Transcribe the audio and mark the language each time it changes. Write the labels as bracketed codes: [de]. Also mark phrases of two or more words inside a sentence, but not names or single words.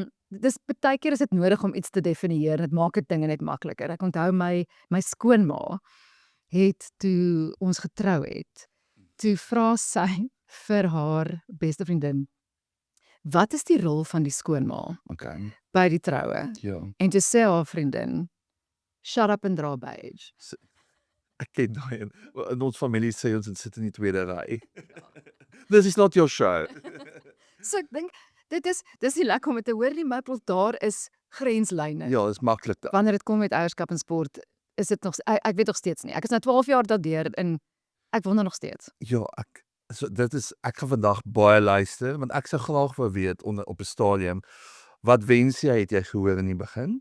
[af] Dis baie keer is dit nodig om iets te definieer. Dit maak dit dinge net makliker. Ek onthou my skoonma het toe ons getrou het, toe vra sy vir haar beste vriendin, wat is die rol van die skoonma Okay. by die troue? Ja. En toe sê haar vriendin, [en] shut up and draw beige. [af] Ek ken daai in ons familie sê ons sit in die tweede ry. [en] This is not your show. [af] So ek dink, dis nie lekker om dit te hoor nie, maar daar is grenslyne. Ja, dis maklik dan. Wanneer dit kom met ouerskap en sport, is dit nog, ek weet nog steeds nie. Ek is nou 12 jaar daardeur en ek wonder nog steeds. Ja, ek gaan vandag baie luister want ek sou graag wou weet op 'n stadium wat wens jy het jy gehoor in die begin?